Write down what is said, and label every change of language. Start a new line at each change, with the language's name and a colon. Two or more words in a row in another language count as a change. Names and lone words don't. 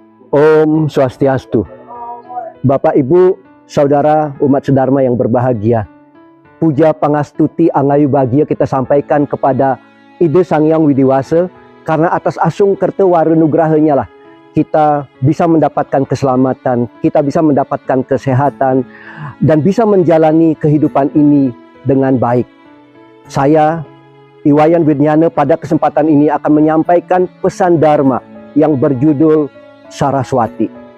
Sanskrit: Om Swastiastu.
Indonesian: Bapak, Ibu, Saudara umat sedharma yang berbahagia,
Balinese: puja pangastuti angayu bahagia
Indonesian: kita sampaikan kepada Ide Sang Hyang Widiwasa, karena atas
Balinese: asung kerta warenugrahanya
Indonesian: lah kita bisa mendapatkan keselamatan, kita bisa mendapatkan kesehatan, dan bisa menjalani kehidupan ini dengan baik. Saya, Iwayan Widnyana, pada kesempatan ini akan menyampaikan pesan Dharma yang berjudul Saraswati.